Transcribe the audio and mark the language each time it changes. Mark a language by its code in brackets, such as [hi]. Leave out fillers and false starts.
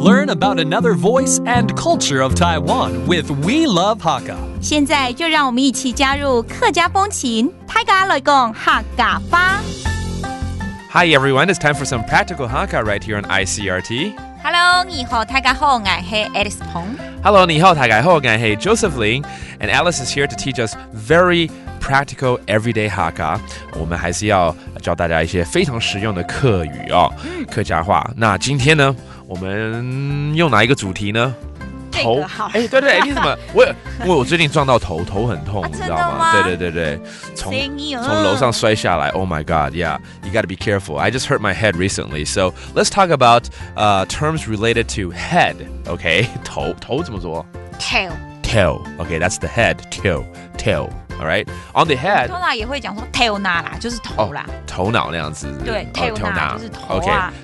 [en] about another voice and culture of Taiwan with We Love Hakka. [zh] 现在就让我们一起加入客家风情，大家来讲客家吧。 [en] Hi everyone, it's time for some practical Hakka right here on Icrt. [zh] Hello， 你好，大家好，我是 Alice 彭。 [en] Hello, [zh] 你好，大家好，我是 [en] Joseph Ling, and Alice is here to teach us very practical everyday Hakka. [zh] 我们还是要教大家一些非常实用的客语哦，客家话。那今天呢，我们用哪一个主题呢？头，哎，对对，你怎么？我最近撞到头很痛，你知道吗？对，从楼上摔下来。 [en] Oh my God, yeah, you got to be careful. I just hurt my head recently. So let's talk about terms related to head. [zh] Okay, 头怎么说 ？Tail. [en] Okay, that's the head. Tail.All right. On the head. [zh] 通常也会讲说 tail 那啦，就是头啦。头脑那样子。对 ，tail 那就是头啊。